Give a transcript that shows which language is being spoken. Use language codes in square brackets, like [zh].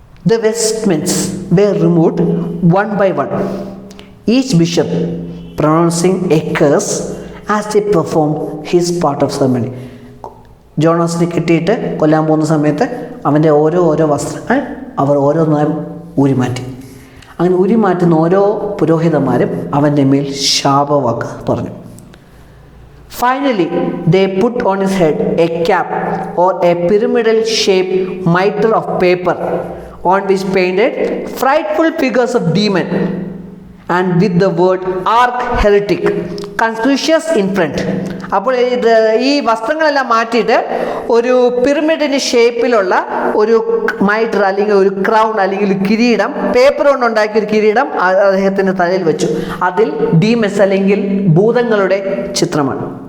[en] The vestments were removed one by one, each bishop pronouncing a curse as they performed his part of ceremony. [ml] ജോണസിനെ കിട്ടിയിട്ട് കൊല്ലാൻ പോകുന്ന സമയത്ത് അവൻ്റെ ഓരോ വസ്ത്രങ്ങൾ അവർ ഓരോന്നായും ഊരിമാറ്റി. അങ്ങനെ ഊരിമാറ്റുന്ന ഓരോ പുരോഹിതന്മാരും അവൻ്റെ മേൽ ശാപവാക്ക് പറഞ്ഞു. [en] Finally, they put on his head a cap or a pyramidal shaped mitre of paper on which painted frightful figures of demon and with the word arch heretic conspicuous in front. [ml] അപ്പോൾ ഈ വസ്ത്രങ്ങളെല്ലാം മാറ്റിയിട്ട് ഒരു പിരമിഡിൻ്റെ ഷേപ്പിലുള്ള ഒരു mightier അല്ലെങ്കിൽ ഒരു crown അല്ലെങ്കിൽ ഒരു കിരീടം, പേപ്പർ കൊണ്ടുണ്ടാക്കിയ ഒരു കിരീടം അദ്ദേഹത്തിൻ്റെ തലയിൽ വെച്ചു. അതിൽ ഡീമസ് അല്ലെങ്കിൽ ഭൂതങ്ങളുടെ ചിത്രമാണ്.